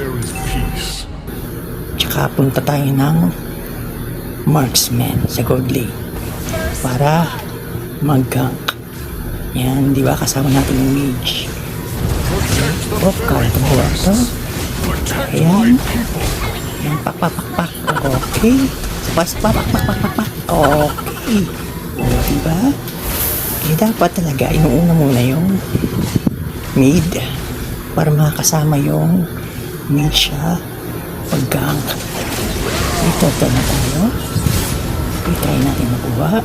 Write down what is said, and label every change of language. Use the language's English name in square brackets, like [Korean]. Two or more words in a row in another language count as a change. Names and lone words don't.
[Filipino] Tsaka punta tayo ng marksman sa gold lane para mag-gank. Yan, di ba? Kasama natin yung mage. Kaya ito buwa ito. Ayan. Ayan, pak. Okay. Pak. Okay. Di ba? Eh, dapat talaga inuuna muna yung mid para makakasama yung mage siya pag-gank. Ito na tayo. I-try natin makuha.